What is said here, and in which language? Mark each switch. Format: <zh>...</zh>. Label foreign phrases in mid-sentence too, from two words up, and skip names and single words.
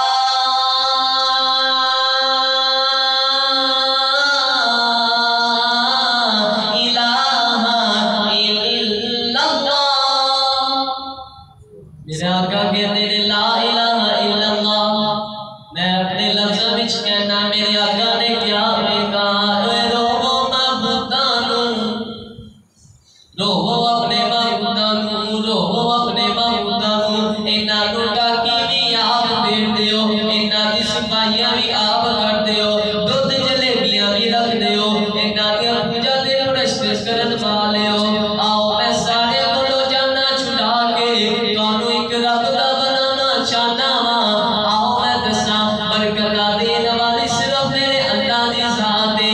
<ur>میرے آقا کہتے ہیں</ur> <ar>لا الہ الا اللہ</ar> <pa>میں اپنے لفظ وچ کہنا میرے آقا نے کیا کہا روو معبودانو روو اپنے معبودانو روو اپنے معبودانو انہاں نوں ٹاکی بھی آپ دے دیو انہاں دی صفائیاں بھی آپ کر دیو دودھ جلیبیاں بھی رکھ دیو انہاں دی پوجا تے پرستش کرن والیو آؤ میں سارے کولو جانا چھڑا کے تانوں ایک رب دا بنانا چاہنا وا آؤ میں دساں برکت دین والی صرف میرے اللہ دی ذات</pa>